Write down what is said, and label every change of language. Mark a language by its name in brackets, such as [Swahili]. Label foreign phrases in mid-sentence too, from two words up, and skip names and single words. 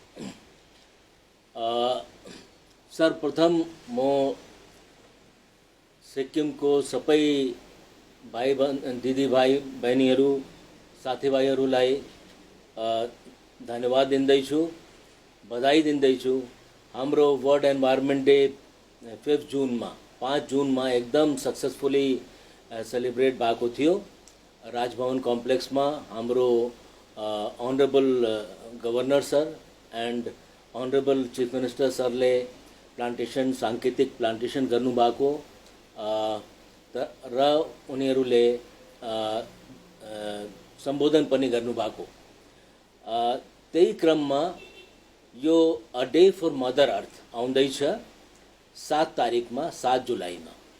[Nepali] सर्वप्रथम म सिक्किमको सबै दिदीभाइ बहिनीहरू साथीभाइहरूलाई धन्यवाद दिँदैछु, बधाई दिँदैछु। हाम्रो वर्ल्ड एन्भाइरोमेन्ट डे 5 जुनमा 5 जुनमा एकदम [English] successfully celebrate [Nepali] भएको थियो। राजभवन कम्प्लेक्समा हाम्रो [English] Honourable Governor sir and Honourable Chief Minister [Nepali] सरले प्लान्टेसन सांकेतिक प्लान्टेसन गर्नुभएको र उनीहरूले सम्बोधन पनि गर्नुभएको। त्यही क्रममा यो अ डे फर मदर अर्थ आउँदैछ 7 तारिकमा 7 जुलाईमा।